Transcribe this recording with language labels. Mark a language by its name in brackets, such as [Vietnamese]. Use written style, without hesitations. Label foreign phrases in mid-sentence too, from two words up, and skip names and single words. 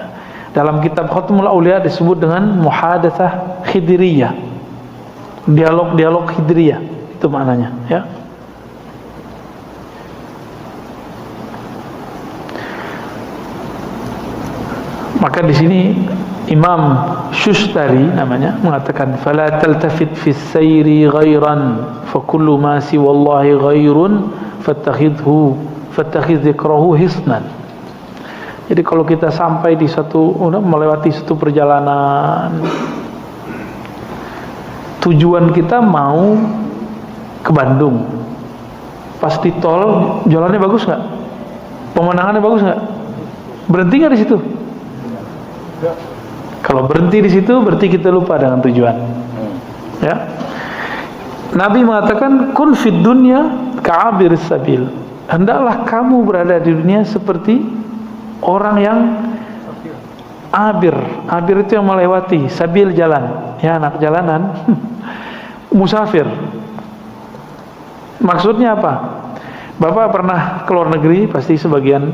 [Indonesian] Dalam kitab Khatmul Aulia disebut dengan [Arabic] محادثة خضرية. [Indonesian] Dialog khidriyah. Itu maknanya, ya. Maka di sini Imam Shustari namanya mengatakan [Arabic] فلا تلتفت في السير غيرا فكل ما سوى الله غير فاتخذ ذكره حصنا. [Indonesian] Jadi kalau kita sampai di melewati satu perjalanan, tujuan kita mau ke Bandung, pas di tol jalannya bagus nggak? Pemandangannya bagus nggak? Berhenti nggak di situ? Kalau berhenti di situ berarti kita lupa dengan tujuan. Ya. Nabi mengatakan [Arabic] كن في الدنيا كعابر السبيل. [Indonesian] Hendaklah kamu berada di dunia seperti orang yang abir. Abir itu yang melewati, sabil jalan. Ya, anak jalanan. Musafir. Maksudnya apa? Bapak pernah ke luar negeri, pasti sebagian.